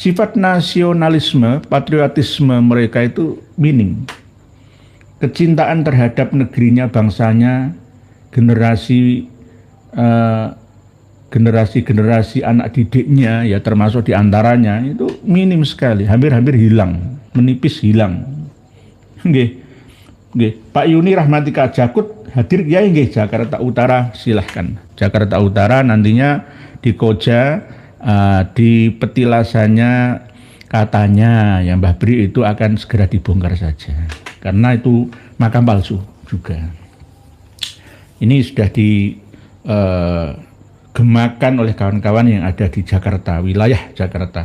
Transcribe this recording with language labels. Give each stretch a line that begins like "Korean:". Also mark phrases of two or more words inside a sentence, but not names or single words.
Indonesian: sifat nasionalisme, patriotisme mereka itu minim. Kecintaan terhadap negerinya, bangsanya, generasi anak didiknya, ya termasuk diantaranya itu minim sekali, hampir hilang, menipis hilang. Nggih, nggih. Pak Yuni Rahmatika Jakut hadir ya nggih, Jakarta Utara, silahkan. Jakarta Utara nantinya di Koja, di petilasannya katanya yang Mbah Bri itu akan segera dibongkar saja, karena itu makam palsu juga. Ini sudah digemakan oleh kawan-kawan yang ada di Jakarta, wilayah Jakarta.